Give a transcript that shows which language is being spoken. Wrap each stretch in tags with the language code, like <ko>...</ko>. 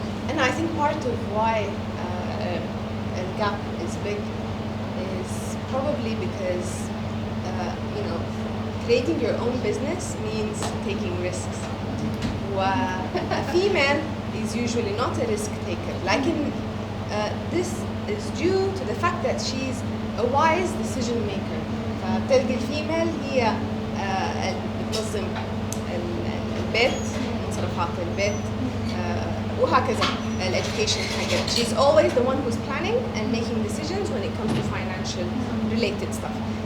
<en>And I think part of why the gap is big is probably because you know creating your own business means taking risks. A female is usually not a risk taker. Like this is due to the fact that she's a wise decision maker.</en> <ar>فبتلقى الفيميل هي بتنظم البيت، مصروفات البيت وهكذا education حاجة.</ar> <en>She's always the one who's planning and making decisions when it comes to financial related stuff.</en>